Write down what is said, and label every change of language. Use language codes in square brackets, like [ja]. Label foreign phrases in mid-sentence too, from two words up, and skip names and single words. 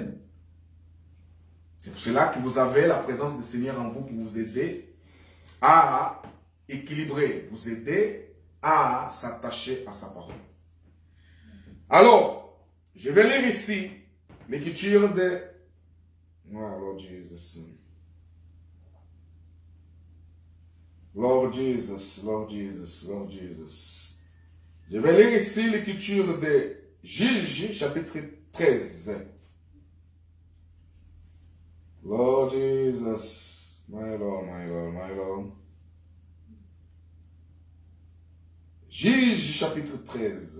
[fr] C'est pour cela que vous avez la présence du Seigneur en vous pour vous aider à équilibrer, vous aider à s'attacher à sa parole. Alors, je vais lire ici l'écriture de... [en] Oh, Lord Jesus. Lord Jesus, Lord Jesus, Lord Jesus. [fr] Je vais lire ici l'écriture de Juges, chapitre 13. [en] Lord Jesus, my Lord, my Lord, my Lord. [fr] Juges, chapitre 13.